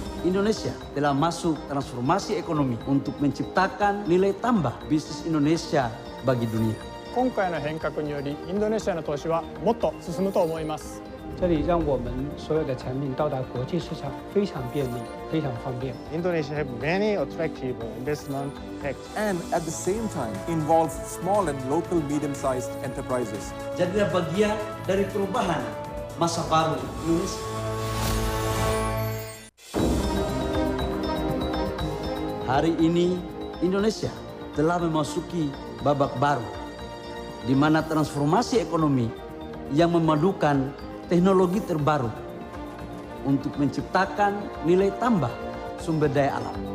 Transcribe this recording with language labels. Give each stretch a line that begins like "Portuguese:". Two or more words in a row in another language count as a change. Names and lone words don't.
Indonesian: Indonesia telah masuk transformasi ekonomi untuk menciptakan nilai tambah bisnis Indonesia bagi dunia.
Japanese: 今回の変革によりインドネシアの投資はもっと進むと思います。
Chinese: 这里让我们所有的产品到达国际市场非常便利，非常方便。
English: Indonesia have many attractive investment packages. And at the same time involve small and local medium-sized enterprises.
Indonesian: Jadilah bagian dari perubahan masa baru Indonesia. Hari ini Indonesia telah memasuki babak baru di mana transformasi ekonomi yang memadukan teknologi terbaru untuk menciptakan nilai tambah sumber daya alam.